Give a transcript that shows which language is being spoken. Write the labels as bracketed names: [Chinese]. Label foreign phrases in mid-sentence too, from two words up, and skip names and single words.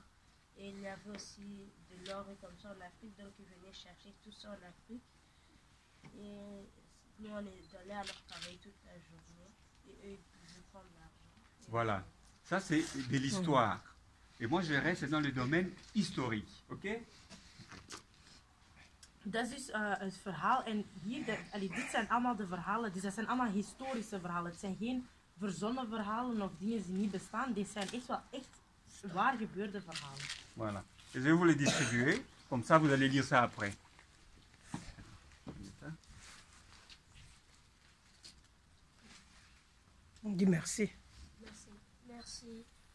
[French] Et il y avait aussi de l'or et comme ça en Afrique, donc ils venaient chercher tout ça en Afrique. Et nous, on est allés alors travailler toute la journée et eux, ils pouvaient prendre l'argent. Voilà. Ça, c'est de l'histoire. Et moi, je reste dans le domaine historique. OK? [Dutch] Dat is dus het verhaal en hier, dit zijn allemaal de verhalen, dus dat zijn allemaal historische verhalen. Het zijn geen verzonnen verhalen of dingen die niet bestaan, dit zijn echt wel echt waar gebeurde verhalen. [French] Voilà. Et je vais vous les distribuer. Comme ça, vous allez lire ça après. On dit merci. Merci. Merci.